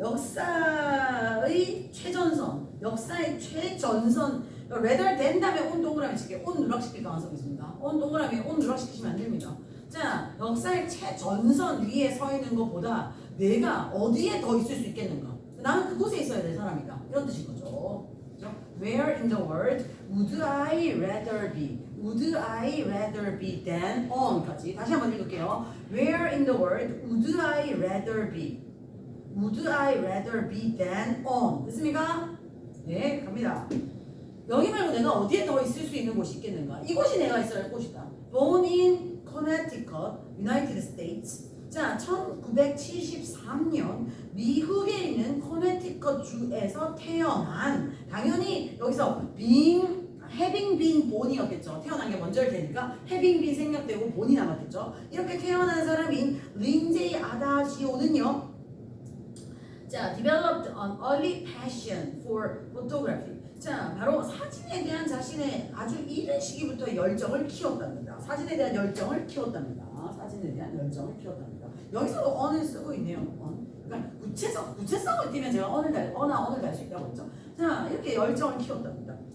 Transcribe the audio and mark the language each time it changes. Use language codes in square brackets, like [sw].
[ko] 역사의 최전선, 역사의 최전선. rather than 다음에 on 동그라미 칠게. on 누락시킬 가능성이 있습니다. on 동그라미에 on 누락시키시면 안 됩니다. 자, 역사의 최전선 위에 서 있는 것보다 내가 어디에 더 있을 수 있겠는가? 나는 그곳에 있어야 될 사람이다. 이런 뜻인 거죠. 그죠? [en] Where in the world would I rather be? Would I rather be than on [ko] 까지 다시 한번 읽을게요. [en] Where in the world would I rather be? Would I rather be than on? [ko] 됐습니까? 네, 갑니다. 여기 말고 내가 어디에 더 있을 수 있는 곳이 있겠는가? 이곳이 내가 있어야 할 곳이다. [en] Born in Connecticut, United States. [ko] 자, 1973년 미국에 있는 커네티컷 주에서 태어난, 당연히 여기서 [en] having been born [ko] 이었겠죠. 태어난 게 먼저일 테니까 [en] having been [ko] 생략되고 born이 남았겠죠. 이렇게 태어난 사람인 린제이 아다지오는요. 자, [en] developed an early passion for photography. [ko] 자, 바로 사진에 대한 자신의 아주 이른 시기부터 열정을 키웠답니다. 사진에 대한 열정을 키웠답니다. 사진에 대한 열정을 키웠답니다. 여기서도 on을 쓰고 있네요. [en] on. [ko] 그러니까 구체성을 띄면 제가 on을 달 수 있다고 했죠. 자, 이렇게 열정을 키웠답니다.